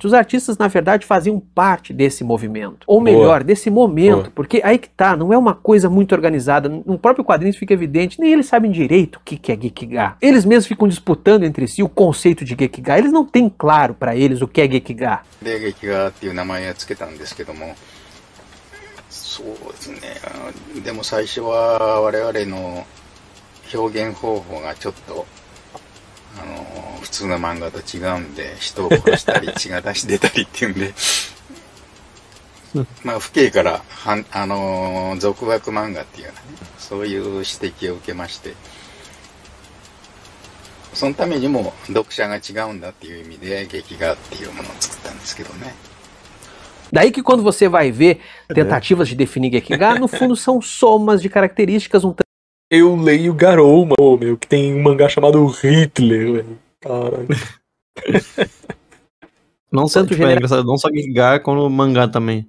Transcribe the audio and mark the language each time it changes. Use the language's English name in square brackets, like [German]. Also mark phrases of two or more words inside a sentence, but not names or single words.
[Portuguese] Os artistas na verdade faziam parte desse movimento. Ou melhor, desse momento, porque aí que tá, não é uma coisa muito organizada. No próprio quadrinho fica evidente, nem eles sabem direito o que é Gekiga. Eles mesmos ficam disputando entre si o conceito de Gekiga. Eles não têm claro para eles o que é Gekiga. [Japanese] そうですね。でも最初は我々の表現方法がちょっと普通の漫画と違うんで、人を殺したり血が出し出たりっていうんでまあ父兄から俗学漫画っていうようなね、そういう指摘を受けまして、そのためにも読者が違うんだっていう意味で劇画っていうものを作ったんですけどね。 [Portuguese] Daí que quando você vai ver tentativas de definir Gekiga, no fundo são somas de características um Eu leio Garou, meu, que tem um mangá chamado Hitler, velho. Caralho. Não só, tipo, é engraçado, não só Gekiga, como mangá também.